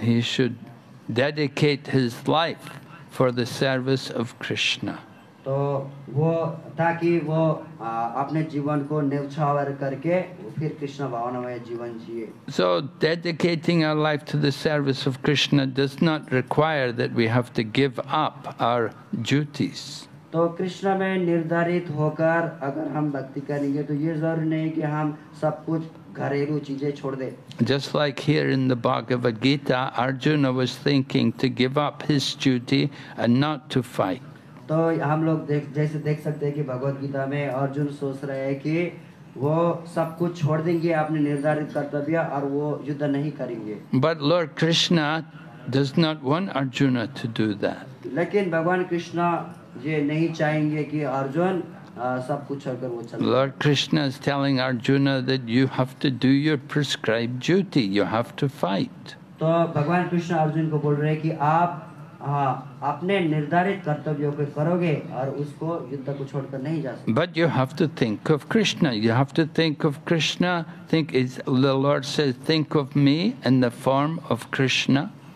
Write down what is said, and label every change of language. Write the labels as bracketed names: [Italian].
[English] He should dedicate his life for the service of Krishna. [Hindi] तो वो ताकि वो अपने जीवन को न्यौछावर करके फिर कृष्ण भावनामय जीवन जिए। [English] So dedicating our life to the service of Krishna does not require that we have to give up our duties. [Hindi] तो कृष्ण में निर्धारित होकर अगर हम भक्ति करेंगे तो ये जरूरी नहीं कि हम सब कुछ घरेलू चीजें छोड़ दें। [English] Just like here in the Bhagavad Gita, Arjuna was thinking to give up his duty and not to fight. [Hindi] तो हम लोग जैसे देख सकते हैं कि भगवत गीता में अर्जुन सोच रहे हैं कि वो सब कुछ छोड़ देंगे अपने निर्धारित कर्तव्य और वो युद्ध नहीं करेंगे। [English] But Lord Krishna does not want Arjuna to do that. [Hindi] लेकिन भगवान कृष्ण ये नहीं चाहेंगे कि अर्जुन सब कुछ छोड़कर वो चले। [English] Lord Krishna is telling Arjuna that you have to do your prescribed duty. You have to fight. [Hindi] तो भगवान कृष्ण अर्जुन को बोल रहे हैं कि आप अपने निर्धारित कर्तव्यों को करोगे और उसको युद्ध को छोड़कर नहीं जा सकते। [English] But you have to think of Krishna. You have to think of Krishna. The Lord says, "Think of me in the form of Krishna."